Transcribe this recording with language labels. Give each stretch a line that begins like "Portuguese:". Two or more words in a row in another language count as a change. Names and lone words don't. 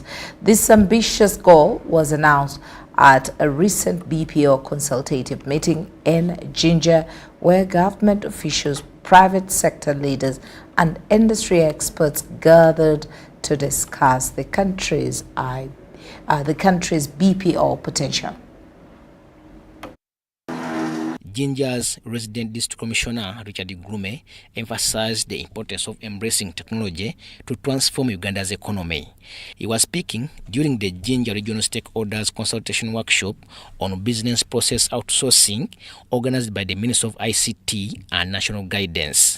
English: This ambitious goal was announced at a recent BPO consultative meeting in Jinja, where government officials, private sector leaders, and industry experts gathered to discuss the country's BPO potential. Jinja's resident district commissioner, Richard Grume, emphasized the importance of embracing technology to transform Uganda's economy. He was speaking during the Jinja Regional Stakeholders Consultation Workshop on business process outsourcing organized by the Ministry of ICT and National Guidance.